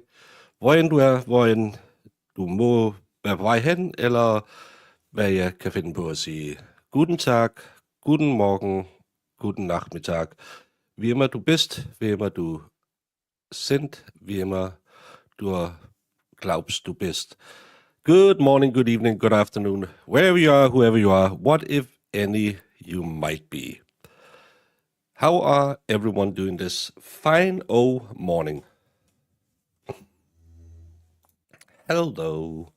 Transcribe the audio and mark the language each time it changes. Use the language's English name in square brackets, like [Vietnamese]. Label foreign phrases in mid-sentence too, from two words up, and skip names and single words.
[Danish] Hvor end du er, hvor end du må være på vej hen, eller hvad jeg kan finde på at sige. [German] Guten Tag, guten Morgen, guten Nachmittag. Wie immer du bist, wie immer du sind, wie immer du glaubst du bist. [English] Good morning, good evening, good afternoon, wherever you are, whoever you are, what if any you might be. How are everyone doing this fine morning? Hello.